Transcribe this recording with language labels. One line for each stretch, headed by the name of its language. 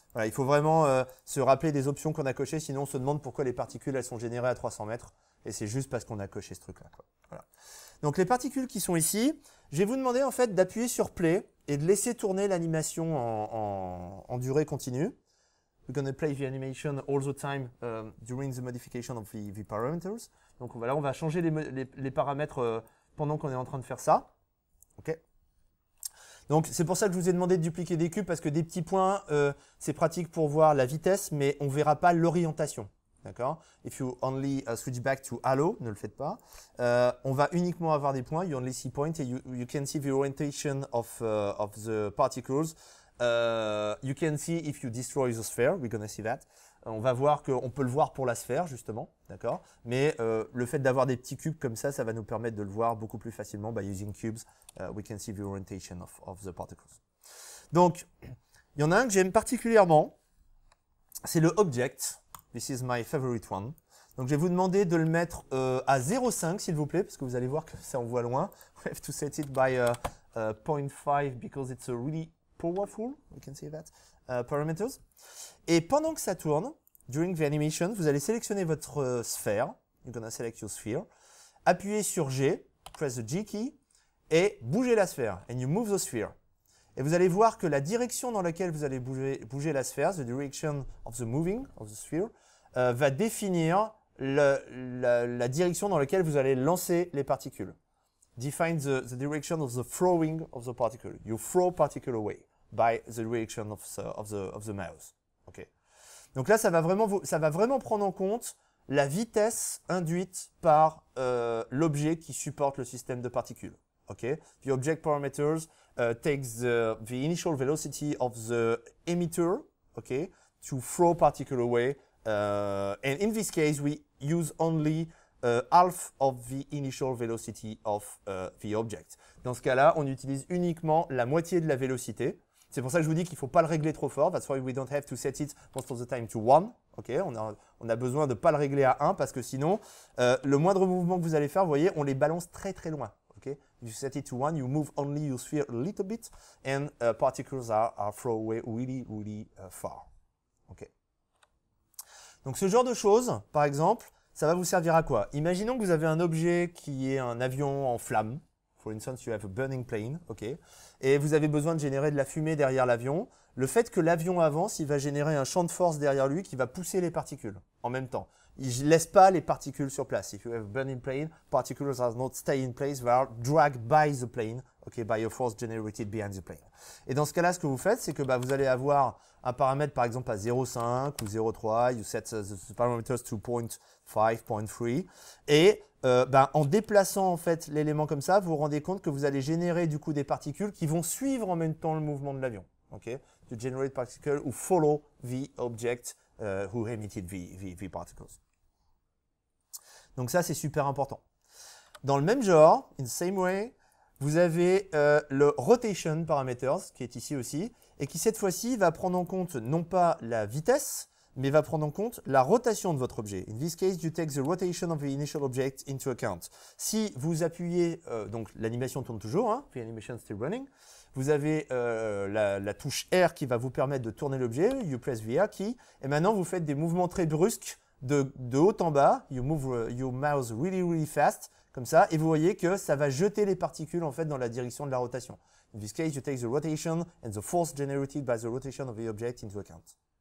French: Voilà, il faut vraiment se rappeler des options qu'on a cochées, sinon on se demande pourquoi les particules elles sont générées à 300 mètres. Et c'est juste parce qu'on a coché ce truc-là. Voilà. Donc les particules qui sont ici, je vais vous demander en fait d'appuyer sur Play et de laisser tourner l'animation en durée continue.
English: We're going to play the animation all the time during the modification of the parameters.
French: Donc voilà, on va changer les paramètres pendant qu'on est en train de faire ça. Ok. Donc c'est pour ça que je vous ai demandé de dupliquer des cubes parce que des petits points, c'est pratique pour voir la vitesse, mais on ne verra pas l'orientation. D'accord?
English: If you only switch back to halo,
French: ne le faites pas. On va uniquement avoir des points.
English: You only see points and you can see the orientation of the particles You can see if you destroy the sphere. We're going to see that.
French: On va voir qu'on peut le voir pour la sphère, justement, d'accord. Mais le fait d'avoir des petits cubes comme ça va nous permettre de le voir beaucoup plus facilement.
English: By using cubes, we can see the orientation of the particles.
French: Donc, il y en a un que j'aime particulièrement, c'est le object.
English: This is my favorite one.
French: Donc, je vais vous demander de le mettre à 0,5, s'il vous plaît, parce que vous allez voir que ça, on voit loin.
English: We have to set it by 0.5 because it's a really powerful, we can say that, parameters.
French: Et pendant que ça tourne,
English: during the animation,
French: vous allez sélectionner votre sphère.
English: You're gonna select your sphere.
French: Appuyez sur G,
English: press the G key,
French: et bougez la sphère.
English: And you move the sphere.
French: Et vous allez voir que la direction dans laquelle vous allez bouger la sphère,
English: the direction of the moving of the sphere,
French: va définir la direction dans laquelle vous allez lancer les particules.
English: Define the direction of the throwing of the particle. You throw particle away by the direction of the mouse. Okay.
French: Donc là, ça va vraiment prendre en compte la vitesse induite par l'objet qui supporte le système de particules.
English: Okay. The object parameters takes the initial velocity of the emitter, okay, to throw particle away. And in this case, we use only half of the initial velocity of the object.
French: Dans ce cas-là, on utilise uniquement la moitié de la vélocité. C'est pour ça que je vous dis qu'il ne faut pas le régler trop fort.
English: That's why we don't have to set it most of the time to 1. Okay?
French: On a besoin de ne pas le régler à 1 parce que sinon, le moindre mouvement que vous allez faire, vous voyez, on les balance très très loin. Okay?
English: If you set it to 1, you move only your sphere a little bit and particles are thrown away really far. Okay?
French: Donc ce genre de choses, par exemple, ça va vous servir à quoi? Imaginons que vous avez un objet qui est un avion en flammes.
English: For instance, you have a burning plane, ok,
French: et vous avez besoin de générer de la fumée derrière l'avion. Le fait que l'avion avance, il va générer un champ de force derrière lui qui va pousser les particules en même temps. Il ne laisse pas les particules sur place.
English: If you have a burning plane, particles are not stay in place, they are dragged by the plane, okay, by a force generated behind the plane.
French: Et dans ce cas-là, ce que vous faites, c'est que vous allez avoir un paramètre par exemple à 0,5 ou 0,3,
English: you set the parameters to 0.5, 0.3,
French: et en déplaçant en fait l'élément comme ça, vous vous rendez compte que vous allez générer du coup des particules qui vont suivre en même temps le mouvement de l'avion. Okay?
English: To generate particles who follow the object who emitted the particles.
French: Donc ça, c'est super important. Dans le même genre,
English: in the same way,
French: vous avez le rotation parameters qui est ici aussi et qui cette fois-ci va prendre en compte non pas la vitesse, mais va prendre en compte la rotation de votre objet.
English: In this case, you take the rotation of the initial object into account.
French: Si vous appuyez, donc l'animation tourne toujours, hein,
English: the animation is still running,
French: vous avez la touche R qui va vous permettre de tourner l'objet,
English: you press the R key,
French: et maintenant vous faites des mouvements très brusques de haut en bas,
English: you move your mouse really fast,
French: comme ça, et vous voyez que ça va jeter les particules en fait dans la direction de la rotation.
English: In this case, you take the rotation and the force generated by the rotation of the object into account.